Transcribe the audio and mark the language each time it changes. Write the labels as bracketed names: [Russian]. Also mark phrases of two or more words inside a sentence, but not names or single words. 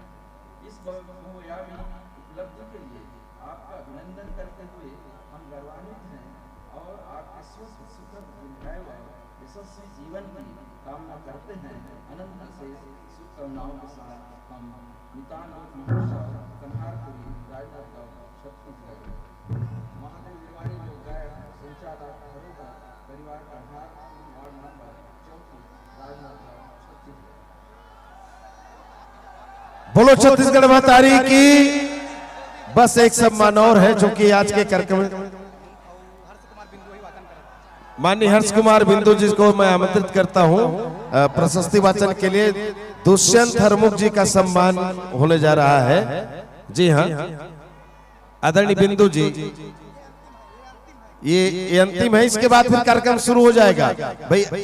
[Hindi] इस बहुआयामी उपलब्धि के लिए आपका अभिनंदन करते हुए हम गौरवान्वित हैं और आपके स्वस्थ सुखद दीर्घायु यशस्वी जीवन की कामना करते हैं। अनंत से शुभकामनाओं के साथ हम नितान लोक महोत्सव कन्हारपुरी, राजनांदगांव, छत्तीसगढ़। महादेव हिरवानी लोक गायक, संचालक, धरोहर परिवार, कन्हारपुरी वार्ड नंबर 34, राजनांदगांव, छत्तीसगढ़। बोलो छत्तीसगढ़ महतारी की। बस एक सम्मान और है जो कि आज के कार्यक्रम माननीय हर्ष कुमार बिंदु जी को मैं आमंत्रित करता हूं प्रशस्ति वाचन के लिए। दुष्यंत हरमुख जी का सम्मान होने जा रहा है। जी हाँ, आदरणीय बिंदु जी, ये अंतिम है, इसके बाद फिर कार्यक्रम शुरू हो जाएगा भाई।